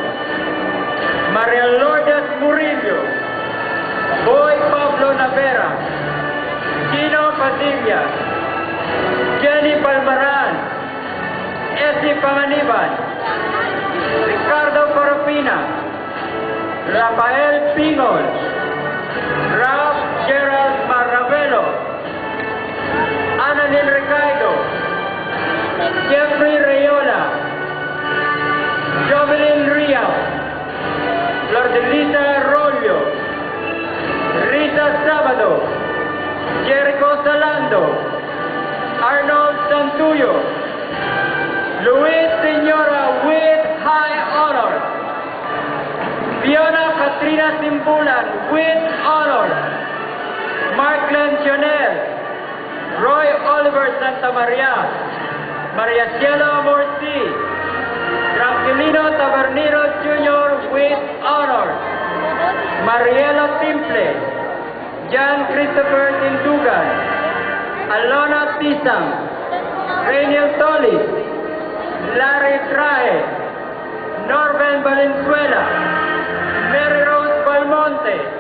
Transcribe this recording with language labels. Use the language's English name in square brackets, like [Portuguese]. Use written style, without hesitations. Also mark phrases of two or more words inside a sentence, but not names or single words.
[English] Maria Lourdes Murillo, Boy Pablo Navera, Gino Padilla, Jenny Palmaran, Essie Panganiban, Ricardo Parapina, Rafael Pingol, Ralph Gerald Marravelo, Annalyn Ricardo, Jeffrey Rayola, Jovelyn Rial, Lordelisa Rollo, Rita Sabado, Jericho Salando, Arnold Santuyo, Luis Señora with high honor, Fiona Katrina Simbulan with honor, Mark Lencianel, Roy Oliver Santa Maria, Maria Cielo Morsi, Tranquilino Tabernero Jr. with honor, Mariela Timple, John Christopher Tindugan, Alona Tisang, Rainiel Tolis, Larry Trae, Norben Valenzuela, Mary Rose Balmonte,